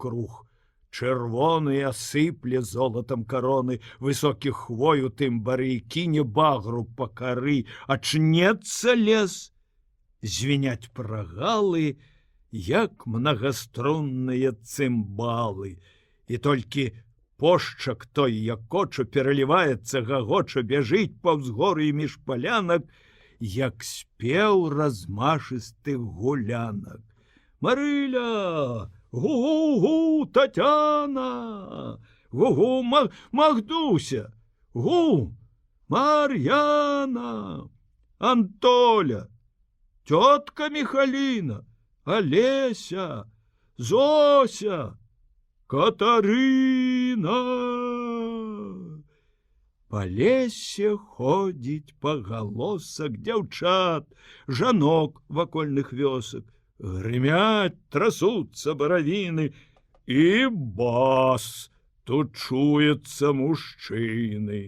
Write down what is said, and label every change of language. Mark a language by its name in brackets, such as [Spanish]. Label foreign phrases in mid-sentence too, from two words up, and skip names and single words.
[Belarusian] круг, чырвоны асыпле золатам кароны, высокіх хвою тым бары, кіне багру па кары, ачнецца лес, звіняць прагалы, як мнагаструнныя цымбалы, і толькі пошчак той, як коча, пераліваецца, гагоча, бяжыць паўз горы між палянак, як спеў размашыстых гулянак. Марыля! Гу-гу-гу, Татяна! Гу-гу, Магдуся! Гу! Мар'яна! Антоля! Тётка Михаліна! Алеся! Зося! Катарына! Па лесе ходзіць пагалосак дзяўчат, жанок вакольных вёсак, грымяць, трасуцца баравіны, і бас, тут чуецца мужчыны.